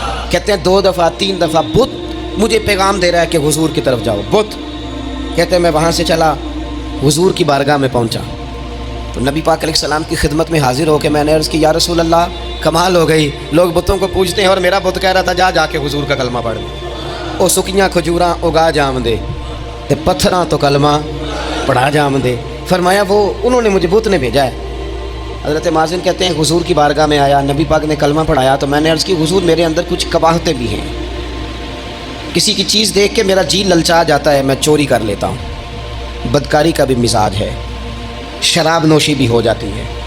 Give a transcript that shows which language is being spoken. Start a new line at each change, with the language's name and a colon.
Urdu: کہتے ہیں 2 دفعہ 3 دفعہ بت مجھے پیغام دے رہا ہے کہ حضور کی طرف جاؤ. بت کہتے ہیں میں وہاں سے چلا, حضور کی بارگاہ میں پہنچا تو نبی پاک علیہ السلام کی خدمت میں حاضر ہو کے میں نے عرض کی یا رسول اللہ کمال ہو گئی, لوگ بتوں کو پوجتے ہیں اور میرا بت کہہ رہا تھا جا کے حضور کا کلمہ پڑھ لے.
Punjabi: او سکیاں کھجوراں اگا جام دے تے پتھراں تو کلمہ پڑھا جام دے.
Urdu: فرمایا وہ انہوں نے مجھے بت نے بھیجا ہے. حضرت مازن کہتے ہیں حضور کی بارگاہ میں آیا, نبی پاک نے کلمہ پڑھایا تو میں نے عرض کی حضور میرے اندر کچھ قباہتیں بھی ہیں, کسی کی چیز دیکھ کے میرا جی للچا جاتا ہے, میں چوری کر لیتا ہوں, بدکاری کا بھی مزاج ہے, شراب نوشی بھی ہو جاتی ہے.